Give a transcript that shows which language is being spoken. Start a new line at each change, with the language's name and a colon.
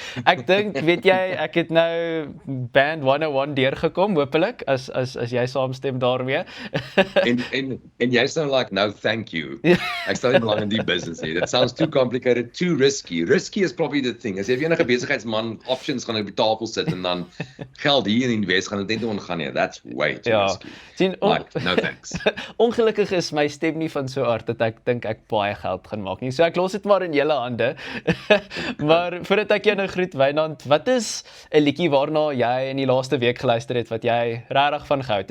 Afrikaans: Ek dink, weet jy, ek het nou Band 101 deurgekom, hopelik, as jy saamstem daarmee. en jy sê
English: like, no thank you.
Afrikaans: Ek stel nie belang in die business nie.
English: That sounds too complicated, too risky. Risky is probably the thing.
Afrikaans: As jy enige besigheidsman options gaan op die tafel sit en dan geld hier in die Wes gaan dit net ongaan nie.
English: That's way too risky.
Afrikaans: Sien,
English: like, no thanks.
Afrikaans: Ongelukkig is my stem nie van so aard dat ek dink ek baie geld gaan maak nie. So ek los dit maar in julle hande. Maar voordat ek jou nou groet, Wynand, wat is 'n liedjie waarna jy in die laaste week geluister het wat jy regtig van gehou het?